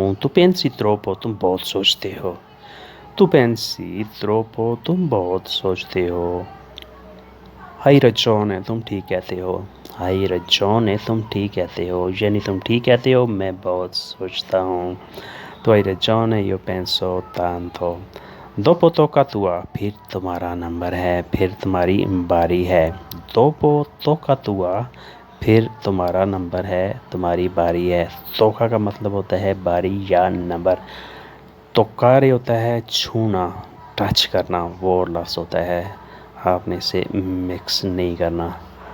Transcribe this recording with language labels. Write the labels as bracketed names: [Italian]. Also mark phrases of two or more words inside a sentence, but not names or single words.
[Italian] Tu pensi troppo, [Hindi] तुम बहुत सोचते हो। [Italian] Tu pensi troppo, [Hindi] तुम बहुत सोचते हो। [Italian] Hai ragione, [Hindi] तुम ठीक कहते हो। [Italian] Hai ragione, [Hindi] तुम ठीक कहते हो। यानी तुम ठीक कहते हो, मैं बहुत सोचता हूँ। [Italian] Tu hai ragione, io penso tanto। Dopo tocca tua, [Hindi] फिर तुम्हारा नंबर है, फिर तुम्हारी बारी है। [Italian] Dopo tocca tua, [Hindi] फिर तुम्हारा नंबर है, तुम्हारी बारी है। तोका का मतलब होता है बारी या नंबर। तोकारे होता है छूना, टच करना, वो लफ्ज़ होता है। आपने इसे मिक्स नहीं करना।